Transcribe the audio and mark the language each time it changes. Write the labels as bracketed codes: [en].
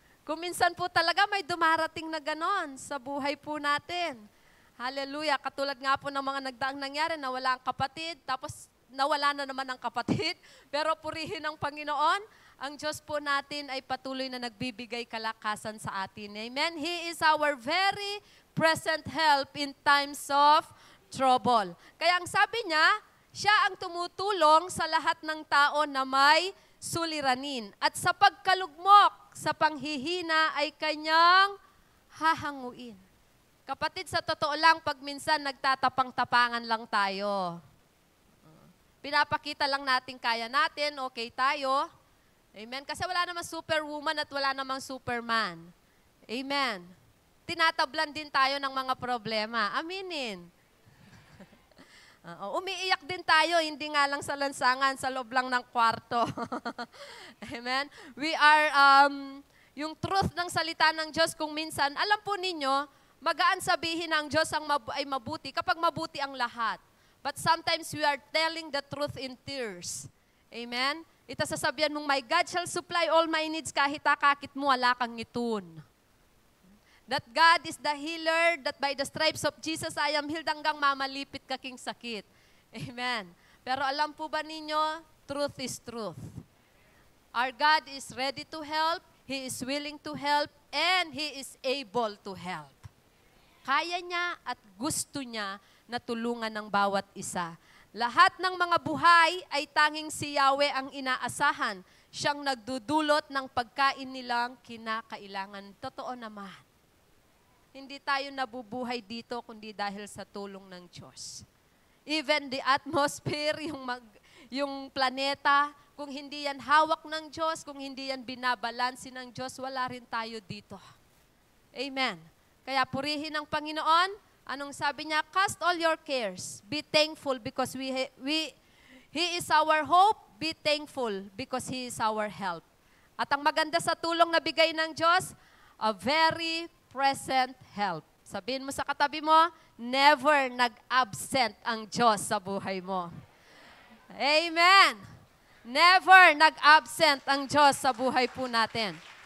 [tl] Kung minsan po talaga may dumarating na ganon sa buhay po natin. Hallelujah. Katulad nga po ng mga nagdaang nangyari na wala ang kapatid, tapos nawala na naman ang kapatid. Pero purihin ng Panginoon, ang Diyos po natin ay patuloy na nagbibigay kalakasan sa atin. Amen? [en] He is our very present help in times of trouble. [tl] Kaya ang sabi niya, siya ang tumutulong sa lahat ng tao na may suliranin. At sa pagkalugmok, sa panghihina ay kanyang hahanguin. Kapatid, sa totoo lang, pag minsan nagtatapang-tapangan lang tayo. Pinapakita lang natin kaya natin, okay tayo. Amen? Kasi wala namang superwoman at wala namang superman. Amen? Tinatablan din tayo ng mga problema. Aminin. Umiiyak din tayo, hindi nga lang sa lansangan, sa loob lang ng kwarto. Amen? [en] We are, [tl] yung truth ng salita ng Diyos kung minsan, alam po ninyo, magaan sabihin ng Diyos ay mabuti kapag mabuti ang lahat. [en] But sometimes we are telling the truth in tears. Amen? [tl] Ito sasabihan mong, [en] my God shall supply all my needs [tl] kahit akakit mo, wala kang ngitun. [en] That God is the healer, that by the stripes of Jesus I am healed [tl] hanggang mamalipit kaking sakit. [en] Amen. [tl] Pero alam po ba ninyo, [en] truth is truth. Our God is ready to help, He is willing to help, and He is able to help. [tl] Kaya niya at gusto niya na tulungan ng bawat isa. Lahat ng mga buhay ay tanging si Yahweh ang inaasahan. Siyang nagdudulot ng pagkain nilang kinakailangan. Totoo naman. Hindi tayo nabubuhay dito kundi dahil sa tulong ng Diyos. [en] Even the atmosphere, [tl] yung planeta. Kung hindi yan hawak ng Diyos, kung hindi yan binabalansin ng Diyos, wala rin tayo dito. Amen. Kaya purihin ang Panginoon. Anong sabi niya? [en] Cast all your cares. Be thankful because He is our hope. Be thankful because He is our help. [tl] At ang maganda sa tulong na bigay ng Diyos, [en] a very present help. [tl] Sabihin mo sa katabi mo, never nag-absent ang Diyos sa buhay mo. Amen. Never nag-absent ang Diyos sa buhay po natin.